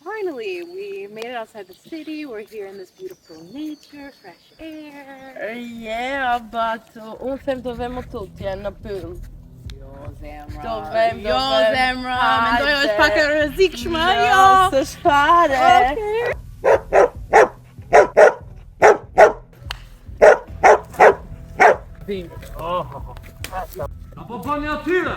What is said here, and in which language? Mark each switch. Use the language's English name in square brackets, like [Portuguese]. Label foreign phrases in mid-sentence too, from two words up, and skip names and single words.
[English] finally, we made it outside the city. We're here in this beautiful nature, fresh air. Yeah, but [Albanian] unë them të vemo tutje në pyll. Jo, zemra. Do vem. Zemra. Mendoj është pak e rrezikshme, jo. S'është fare. Apo bëni atyre!